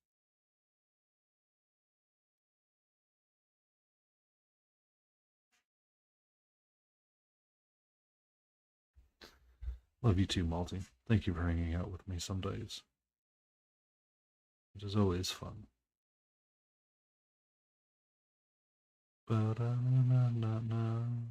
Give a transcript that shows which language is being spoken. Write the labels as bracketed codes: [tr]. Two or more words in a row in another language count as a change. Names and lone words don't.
[en] Love you too, Malty. Thank you for hanging out with me some days. It is always fun. Ba-da-na-na-na.